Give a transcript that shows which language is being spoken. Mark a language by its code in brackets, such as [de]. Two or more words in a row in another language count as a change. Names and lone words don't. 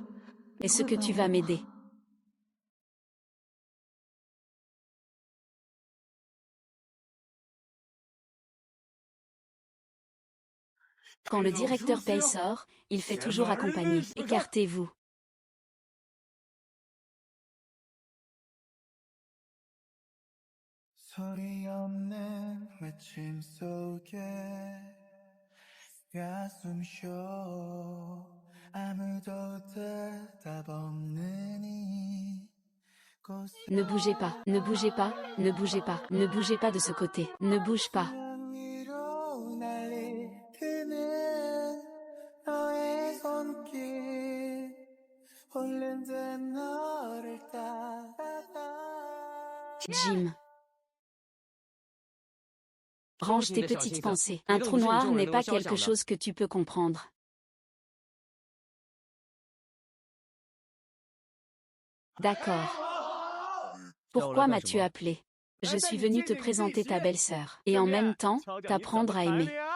[fr] Est-ce que tu vas m'aider? Quand le directeur Pei sort, il fait toujours accompagner. Écartez-vous. [ko] 소리 없는 외침 속에 가슴 쉬어 아무도 대답 없는 이곳에 [fr] Ne bougez pas, ne bougez pas, ne bougez pas, ne bougez pas de ce côté, ne bouge pas. [ko] 수면 위로 날이 드는 너의 손길 홀린 듯 너를 따라가 [fr] Jim. Range tes petites pensées. Un trou noir n'est pas quelque chose que tu peux comprendre. D'accord. Pourquoi m'as-tu appelé? Je suis venu te présenter ta belle-sœur. Et en même temps, t'apprendre à aimer.